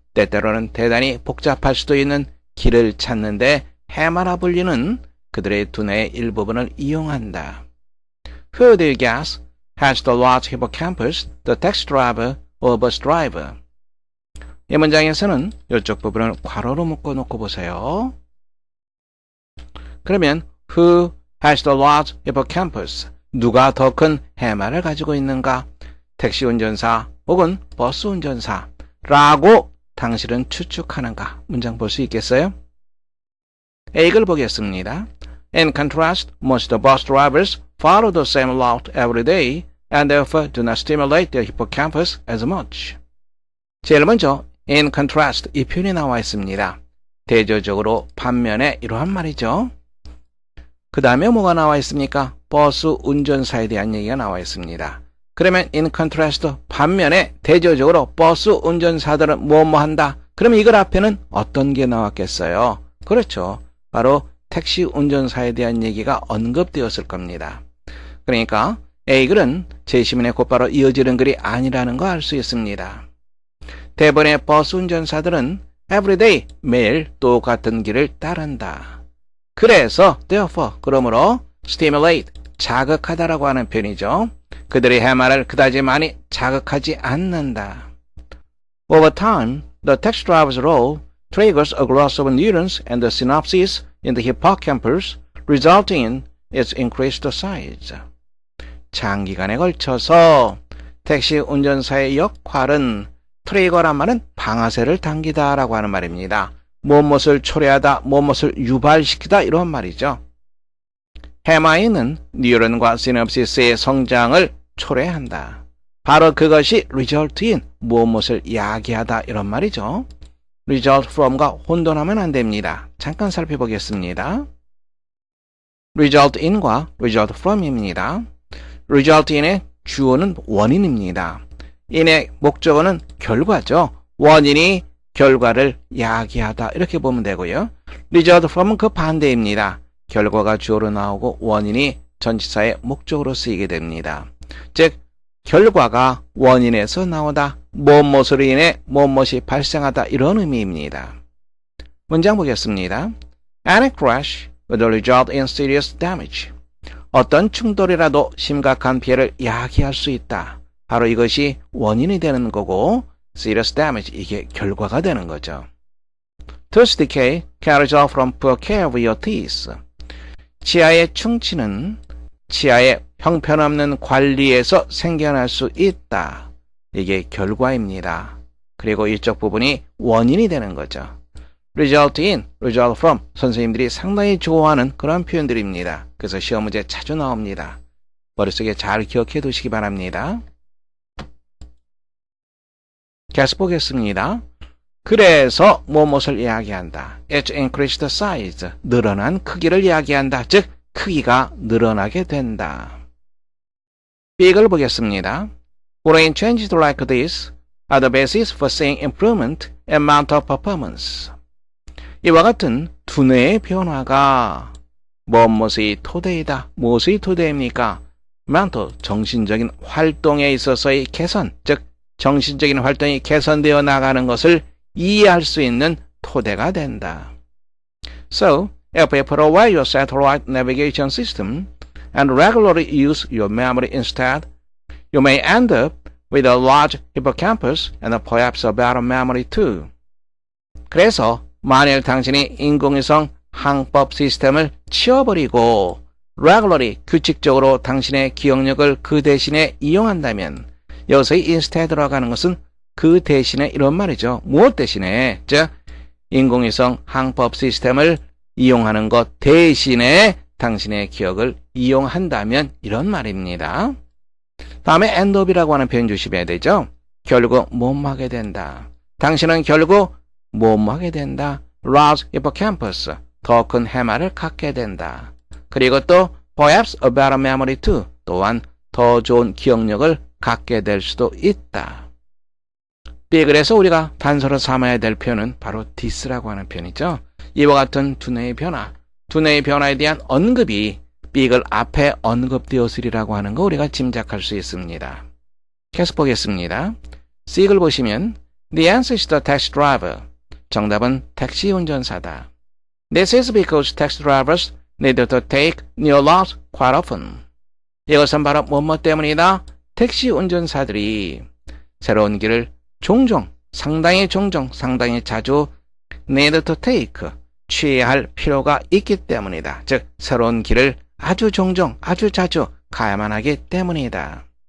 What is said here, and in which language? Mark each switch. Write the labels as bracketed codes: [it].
[ko] 때때로는 대단히 복잡할 수도 있는 길을 찾는데 해마라 불리는 그들의 두뇌의 일부분을 이용한다. [en] Who do you guess has the large hippocampus, the taxi driver or bus driver? [ko] 이 문장에서는 이쪽 부분을 괄호로 묶어놓고 보세요. 그러면 [en] Who has the large hippocampus? [ko] 누가 더 큰 해마를 가지고 있는가? 택시 운전사 혹은 버스 운전사 라고 당신은 추측하는가? 문장 볼 수 있겠어요? A글 보겠습니다. [en] In contrast, most bus drivers follow the same route every day and therefore do not stimulate their hippocampus as much. [ko] 제일 먼저 [en] in contrast, [ko] 이 표현이 나와 있습니다. 대조적으로 반면에 이러한 말이죠. 그 다음에 뭐가 나와 있습니까? 버스 운전사에 대한 얘기가 나와 있습니다. 그러면 [en] in contrast, [ko] 반면에 대조적으로 버스 운전사들은 뭐뭐 한다. 그러면 이걸 앞에는 어떤 게 나왔겠어요? 그렇죠. 바로 택시 운전사에 대한 얘기가 언급되었을 겁니다. 그러니까 A글은 제시문에 곧바로 이어지는 글이 아니라는 거 알 수 있습니다. 대부분의 버스 운전사들은 everyday, 매일 똑같은 길을 따른다. 그래서 therefore, 그러므로 stimulate, 자극하다라고 하는 표현이죠. 그들의 해마를 그다지 많이 자극하지 않는다. [en] Over time, the taxi driver's role triggers a growth of neurons and the synapses in the hippocampus, resulting in its increased size. [ko] 장기간에 걸쳐서 택시 운전사의 역할은 트리거란 말은 방아쇠를 당기다라고 하는 말입니다. 무엇을 초래하다, 무엇을 유발시키다 이런 말이죠. 해마에 있는 뉴런과 시냅시스의 성장을 초래한다. 바로 그것이 result in, 무엇을 야기하다 이런 말이죠. result from과 혼돈하면 안 됩니다. 잠깐 살펴보겠습니다. result in과 result from입니다. result in의 주어는 원인입니다. in의 목적어는 결과죠. 원인이 결과를 야기하다 이렇게 보면 되고요. result from은 그 반대입니다. 결과가 주어로 나오고 원인이 전치사의 목적으로 쓰이게 됩니다. 즉 결과가 원인에서 나오다, 무엇으로 인해 무엇이 발생하다 이런 의미입니다. 문장 보겠습니다. [en] Any crash will result in serious damage. [ko] 어떤 충돌이라도 심각한 피해를 야기할 수 있다. 바로 이것이 원인이 되는 거고 [en] serious damage, [ko] 이게 결과가 되는 거죠. [en] Tooth decay carries off from poor care of your teeth. [ko] 치아의 충치는 치아의 형편없는 관리에서 생겨날 수 있다. 이게 결과입니다. 그리고 이쪽 부분이 원인이 되는 거죠. [en] result in, result from, [ko] 선생님들이 상당히 좋아하는 그런 표현들입니다. 그래서 시험 문제 자주 나옵니다. 머릿속에 잘 기억해 두시기 바랍니다. 계속 보겠습니다. 그래서 무엇을 이야기한다. [en] It increased size, [ko] 늘어난 크기를 이야기한다. 즉 크기가 늘어나게 된다. B를 보겠습니다. [en] Brain changes like this are the basis for seeing improvement in mental performance. [ko] 이와 같은 두뇌의 변화가 무엇이 토대이다. 무엇이 토대입니까? mental, 정신적인 활동에 있어서의 개선, 즉 정신적인 활동이 개선되어 나가는 것을 이해할 수 있는 토대가 된다. [en] So, if you provide your satellite navigation system and regularly use your memory instead, you may end up with a large hippocampus and perhaps a better memory too. [ko] 그래서 만일 당신이 인공위성 항법 시스템을 치워버리고 regularly, 규칙적으로 당신의 기억력을 그 대신에 이용한다면 여기서의 instead 들어가는 것은 그 대신에 이런 말이죠. 무엇 대신에? 즉 인공위성 항법 시스템을 이용하는 것 대신에 당신의 기억을 이용한다면 이런 말입니다. 다음에 end up이라고 하는 표현 주시면 되죠. 결국 뭐하게 된다. 당신은 결국 뭐하게 된다. [en] large hippocampus, [ko] 더 큰 해마를 갖게 된다. 그리고 또 [en] perhaps a better memory too, [ko] 또한 더 좋은 기억력을 갖게 될 수도 있다. B, 그래서 우리가 단서로 삼아야 될 표현은 바로 this라고 하는 표현이죠. 이와 같은 두뇌의 변화, 두뇌의 변화에 대한 언급이 B글 앞에 언급되었으리라고 하는 거 우리가 짐작할 수 있습니다. 계속 보겠습니다. C글 보시면 [en] The answer is the taxi driver. [ko] 정답은 택시 운전사다. [en] This is because taxi drivers need to take new routes quite often. [ko] 이것은 바로 뭐뭐 때문이다. 택시 운전사들이 새로운 길을 종종, 상당히 자주 [en] need to take, [ko] 취해야 할 필요가 있기 때문이다. 즉 새로운 길을 아주 종종, 아주 자주 가야만 하기 때문이다.